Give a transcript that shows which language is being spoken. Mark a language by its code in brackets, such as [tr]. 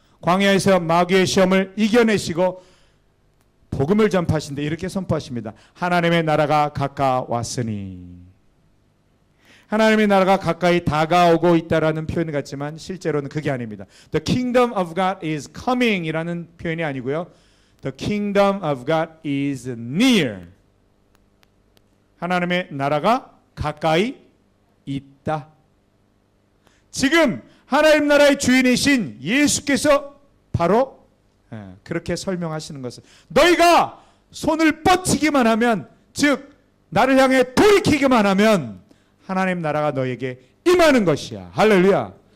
[ko] 광야에서 마귀의 시험을 이겨내시고 복음을 전파하신데 이렇게 선포하십니다. 하나님의 나라가 가까웠으니. 하나님의 나라가 가까이 다가오고 있다라는 표현 같지만 실제로는 그게 아닙니다. [en] The kingdom of God is coming [ko] 이라는 표현이 아니고요, [en] The kingdom of God is near. [ko] 하나님의 나라가 가까이 있다. 지금 하나님 나라의 주인이신 예수께서 바로 그렇게 설명하시는 것은 너희가 손을 뻗치기만 하면, 즉 나를 향해 돌이키기만 하면 하나님 나라가 너에게 임하는 것이야. 할렐루야.